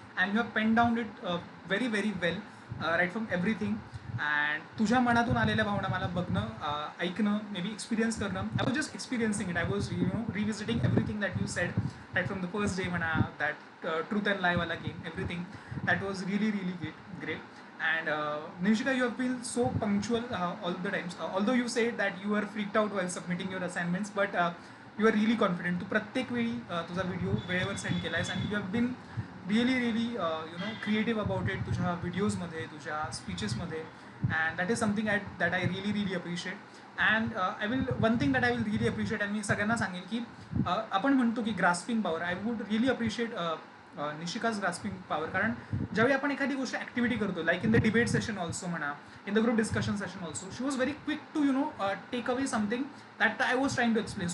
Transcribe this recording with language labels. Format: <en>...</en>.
<en>And you have pen down it very very well, right from everything.</en> <mr>And तुझ्या मनातून आलेल्या भावना मला बघणं, ऐकणं, मे बी एक्सपिरियन्स करणं,</mr> <en>I was just experiencing it. I was revisiting everything that you said, right from the first day म्हणा, that truth and लायवाला game, everything that was really really great. And Nishika, you have been so punctual all the times. Although you said that you were freaked out while submitting your assignments, but you are really confident.</en> <mr>तू प्रत्येक वेळी तुझा video वेळेवर send केला आहेस,</mr> <en>and you have been really really creative about it</en> <mr>तुझ्या व्हिडिओजमध्ये, तुझ्या स्पीचेसमध्ये,</mr> <en>and that is something that I really really appreciate. And one thing that I will really appreciate, and</en> <mr>मी सगळ्यांना सांगेन की आपण म्हणतो की grasping power,</mr> <en>I would really appreciate Nishika's grasping power.</en> <mr>कारण ज्यावेळी आपण एखादी गोष्ट ॲक्टिव्हिटी करतो,</mr> <en>Like in the debate session also म्हणा, in the group discussion session also, she was very quick to take away something that I was trying to explain.</en>